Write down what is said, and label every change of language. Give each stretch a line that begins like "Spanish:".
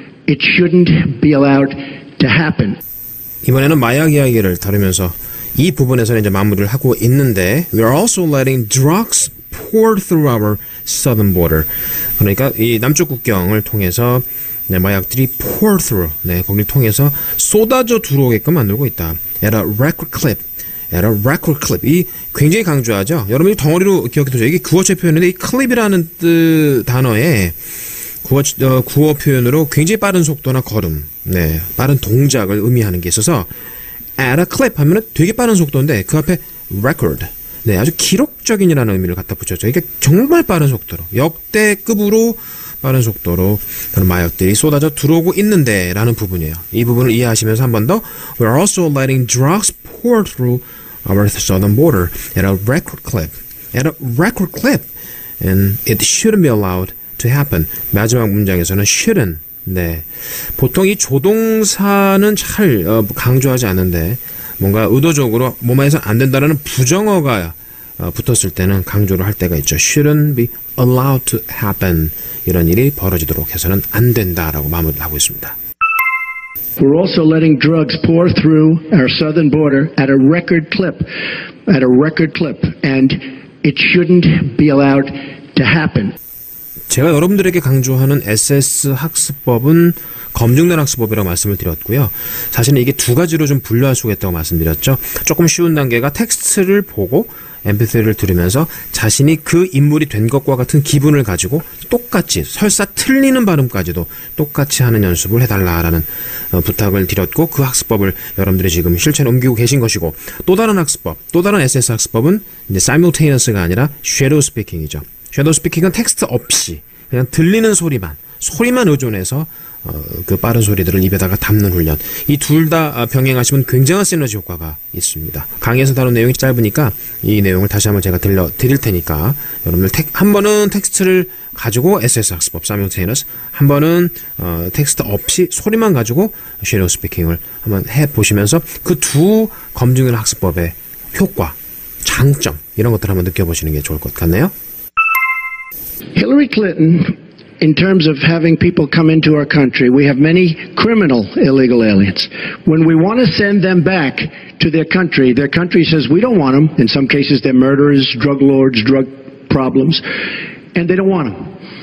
English: it shouldn't be allowed to happen.
Korean: 이번에는 마약 이야기를 다루면서 이 부분에서는 이제 마무리를 하고 있는데
English: We are also letting drugs pour through our southern border.
Korean: 그러니까 이 남쪽 국경을 통해서 네, 마약들이 pour through, 네, 거기를 통해서 쏟아져 들어오게끔 만들고 있다.
English: At a record clip. At a record clip.
Korean: 이 굉장히 강조하죠. 여러분이 덩어리로 기억해두죠. 이게 구어체 표현인데 이 클립이라는 단어에 구어 표현으로 굉장히 빠른 속도나 걸음, 네, 빠른 동작을 의미하는 게 있어서 at a clip 하면은 되게 빠른 속도인데 그 앞에 record, 네, 아주 기록적인이라는 의미를 갖다 붙였죠. 이게 정말 빠른 속도로, 역대급으로 빠른 속도로 그런 마약들이 쏟아져 들어오고 있는데 라는 부분이에요. 이 부분을 이해하시면서 한 번 더
English: We are also letting drugs pour through our southern border at a record clip. At a record clip. And it shouldn't be allowed to happen.
Korean: 마지막 문장에서는 shouldn't. 네. 보통 이 조동사는 잘 강조하지 않는데 뭔가 의도적으로 뭐만 해서는 안 된다라는 부정어가 붙었을 때는 강조를 할 때가 있죠.
English: shouldn't be allowed to happen.
Korean: 이런 일이 벌어지도록 해서는 안 된다라고 마무리를 하고 있습니다.
English: We're also letting drugs pour through our southern border at a record clip. At a record clip. And it shouldn't be allowed to happen.
Korean: 제가 여러분들에게 강조하는 SS 학습법은 검증된 학습법이라고 말씀을 드렸고요. 사실은 이게 두 가지로 좀 분류할 수가 있다고 말씀드렸죠. 조금 쉬운 단계가 텍스트를 보고 MP3를 들으면서 자신이 그 인물이 된 것과 같은 기분을 가지고 똑같이 설사 틀리는 발음까지도 똑같이 하는 연습을 해달라라는 부탁을 드렸고 그 학습법을 여러분들이 지금 실천에 옮기고 계신 것이고 또 다른 학습법, 또 다른 SS 학습법은 이제 simultaneous가 아니라 shadow speaking이죠. 섀도우 스피킹은 텍스트 없이 그냥 들리는 소리만 의존해서 그 빠른 소리들을 입에다가 담는 훈련. 이 둘 다 병행하시면 굉장한 시너지 효과가 있습니다. 강의에서 다룬 내용이 짧으니까 이 내용을 다시 한번 제가 들려드릴 테니까 여러분들 한 번은 텍스트를 가지고 SS 학습법 simultaneous, 한 번은 텍스트 없이 소리만 가지고 섀도우 스피킹을 한번 해보시면서 그 두 검증된 학습법의 효과, 장점 이런 것들 한번 느껴보시는 게 좋을 것 같네요.
English: Hillary Clinton, in terms of having people come into our country, we have many criminal illegal aliens. When we want to send them back to their country says we don't want them. In some cases, they're murderers, drug lords, drug problems, and they don't want them.